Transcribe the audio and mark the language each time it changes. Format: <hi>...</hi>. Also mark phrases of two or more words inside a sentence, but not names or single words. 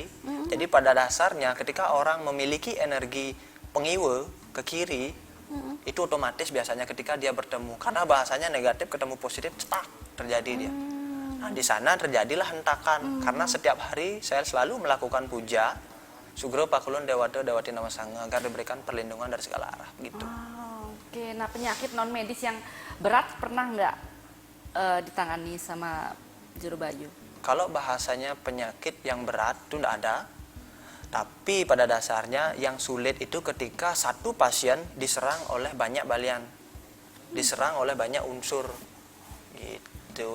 <id>Jadi pada dasarnya ketika orang memiliki energi pengiwe ke kiri, itu otomatis biasanya ketika dia bertemu, karena bahasanya negatif ketemu positif, cetak terjadi dia. Nah di sana terjadilah hentakan, karena setiap hari saya selalu melakukan puja,</id> <ban>Sugro pakulun dewata dewati nama sanga,</ban> <id>agar diberikan perlindungan dari segala arah, gitu. Oke, nah penyakit non medis yang berat pernah nggak ditangani sama Juru Bayu? Kalau bahasanya penyakit yang berat itu tidak ada. Tapi pada dasarnya yang sulit itu ketika satu pasien diserang oleh banyak balian, diserang oleh banyak unsur, gitu.</id>